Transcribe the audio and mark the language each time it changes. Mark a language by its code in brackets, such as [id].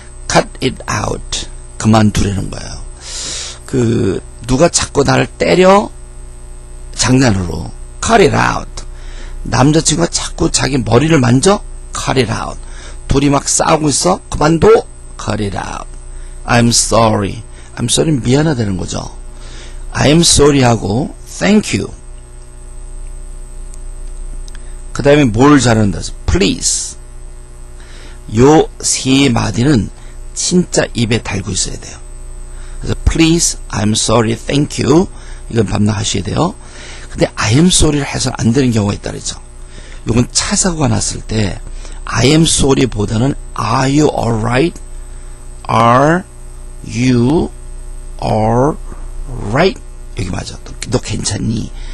[en] Cut it out. [ko] 그만두라는 거예요. 누가 자꾸 나를 때려? 장난으로. Cut it out. 남자친구가 자꾸 자기 머리를 만져? [en] Cut it out. [ko] 둘이 막 싸우고 있어? 그만둬? [en] Cut it out. I'm sorry. I'm sorry [ko] 미안하다는 거죠. [en] I'm sorry [ko] 하고 [en] thank you. [ko] 그 다음에 뭘 잘한다? Please. 요 세 마디는 진짜 입에 달고 있어야 돼요. 그래서 [en] please, I'm sorry, thank you. [ko] 이건 밤낮 하셔야 돼요. 근데 [en] I am sorry [ko] 를 해서는 안 되는 경우가 있다 그랬죠. 요건 차 사고가 났을 때 I am sorry 보다는 [en] Are you alright? Are you alright? [ko] 여기 맞아. 너 괜찮니?